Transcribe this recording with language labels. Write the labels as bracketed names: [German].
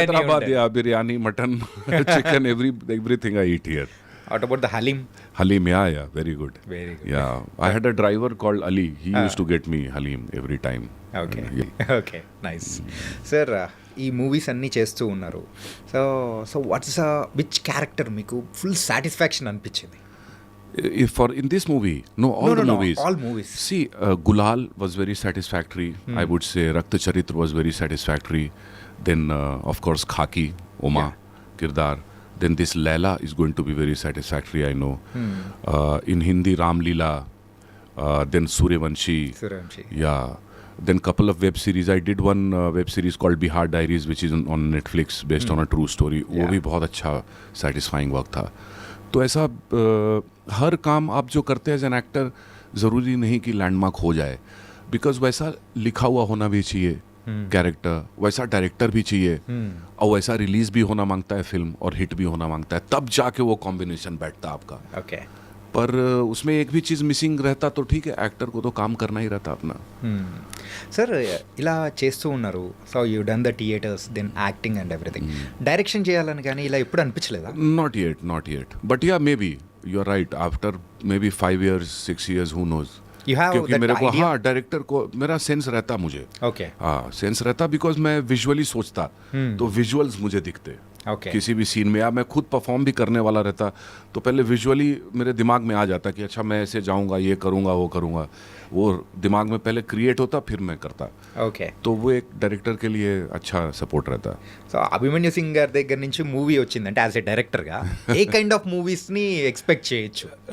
[English] Hyderabad, yeah, biryani, mutton, chicken, everything I eat here. What about the haleem? Halim, yeah, very good. Very good. Yeah, I had a driver called Ali. He used to get me Halim every time. Okay Yeah. Okay nice sir. [Telugu] ఈ movies అన్నీ చేస్తూ ఉన్నారు. So so what's which character మీకు full satisfaction అనిపించింది? [English] If for in this movie, no, all the No, movies. all movies. See, Gulal was very satisfactory. I would say Rakta Charitra was very satisfactory. Then, of course, Khaki, Uma, Kirdar. Then this Laila is going to be very satisfactory, I know. In Hindi, Ram Leela. Then Suryavanshi. Suryavanshi. Yeah. Then couple of web series. I did one web series called Bihar Diaries, which is on Netflix, based on a true story. [Hindi] वो भी बहुत अच्छा [English] satisfying work [Hindi] था. तो ऐसा हर काम आप जो करते हैं एज एन एक्टर ज़रूरी नहीं कि लैंडमार्क हो जाए. बिकॉज वैसा लिखा हुआ होना भी चाहिए कैरेक्टर, वैसा डायरेक्टर भी चाहिए, और वैसा रिलीज भी होना मांगता है फिल्म और हिट भी होना मांगता है, तब जाके वो कॉम्बिनेशन बैठता है आपका. [English] okay [Hindi] पर उसमें एक भी चीज़ मिसिंग रहता तो ठीक है, एक्टर को तो काम करना ही रहता अपना. [Telugu] సార్ ఇలా చేస్తూ ఉన్నారు. [English] So you done the theatres then acting and everything. [Telugu] Direction చేయాలని కానీ ఇలా ఎప్పుడు అనిపించలేదా? [English] Not yet. But yeah, maybe you're right. After maybe 5 years, 6 years, who knows. You have [Hindi] क्योंकि [English] that [Hindi] मेरे को [English] idea? [Hindi] हाँ डायरेक्टर को मेरा सेंस रहता मुझे. [English] okay [Hindi] हाँ, सेंस रहता बिकॉज मैं विजुअली सोचता, तो विजुअल्स मुझे दिखते. [English] okay [Hindi] किसी भी सीन में, या मैं खुद परफॉर्म भी करने वाला रहता तो पहले विजुअली मेरे दिमाग में आ जाता कि अच्छा मैं ऐसे जाऊंगा, ये करूंगा, वो करूंगा. वो दिमाग में पहले क्रिएट होता, फिर मैं करता. [English] okay [Hindi] तो वो एक डायरेक्टर के लिए अच्छा सपोर्ट रहता. [Telugu] సో అభిమన్యు సింగ్ గారి దగ్గర నుంచి మూవీ వచ్చిందంటే యాజ్ ఎ డైరెక్టర్గా ఏ కైండ్ ఆఫ్ మూవీస్ని ఎక్స్పెక్ట్ చేయొచ్చు?